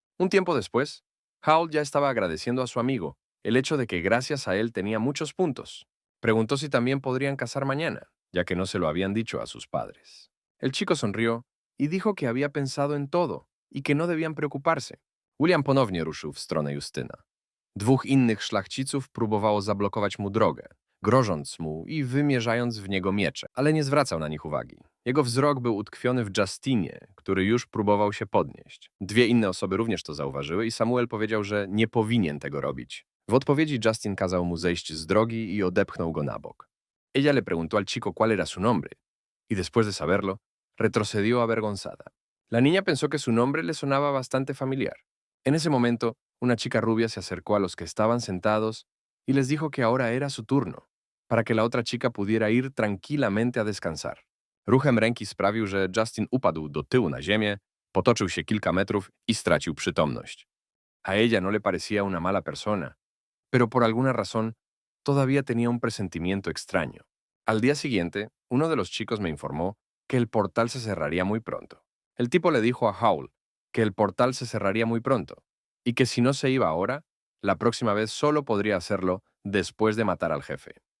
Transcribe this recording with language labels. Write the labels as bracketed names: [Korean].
[Spanish] Un tiempo después, Howl ya estaba agradeciendo a su amigo el hecho de que gracias a él tenía muchos puntos. Preguntó si también podrían casar mañana, ya que no se lo habían dicho a sus padres. El chico sonrió y dijo que había pensado en todo y que no debían preocuparse. [Polish] William ponownie ruszył w stronę Justyna. 2 innych szlachciców próbowało zablokować mu drogę, grożąc mu i wymierzając w niego miecze, ale nie zwracał na nich uwagi. Jego wzrok był utkwiony w Justinie, który już próbował się podnieść. 2 inne osoby również to zauważyły i Samuel powiedział, że nie powinien tego robić. W odpowiedzi Justin kazał mu zejść z drogi y odepchnął go na bok. [Spanish] Ella le preguntó al chico cuál era su nombre, y después de saberlo, retrocedió avergonzada. La niña pensó que su nombre le sonaba bastante familiar. En ese momento, una chica rubia se acercó a los que estaban sentados y les dijo que ahora era su turno, para que la otra chica pudiera ir tranquilamente a descansar. [Polish] Ruchem ręki sprawił, że Justin upadł do tyłu na ziemię, potoczył się kilka metrów y stracił przytomność. [Spanish] A ella no le parecía una mala persona, pero por alguna razón todavía tenía un presentimiento extraño. Al día siguiente, uno de los chicos me informó que el portal se cerraría muy pronto. El tipo le dijo a Howl que el portal se cerraría muy pronto y que si no se iba ahora, la próxima vez solo podría hacerlo después de matar al jefe.